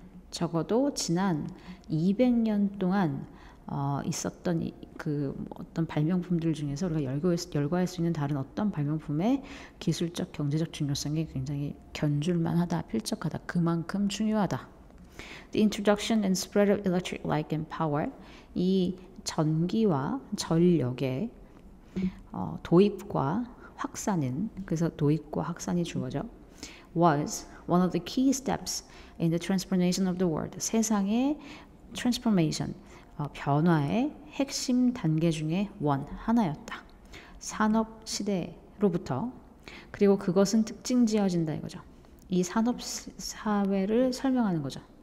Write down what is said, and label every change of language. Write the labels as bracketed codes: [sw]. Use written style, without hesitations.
[ko] 적어도 지난 200년 동안 있었던 어떤 발명품들 중에서 우리가 열거할 수 있는 다른 어떤 발명품의 기술적, 경제적 중요성이 굉장히 견줄만하다, 필적하다, 그만큼 중요하다. [en] The introduction and spread of electric light and power. 이 전기와 전력의 도입과 확산은, 그래서 도입과 확산이 주어져, was one of the key steps in the transformation of the world. [ko] 세상의 transformation, 변화의 핵심 단계 중에 하나였다. 산업 시대로부터. 그리고 그것은 특징 지어진다 이거죠. 이 산업 사회를 설명하는 거죠.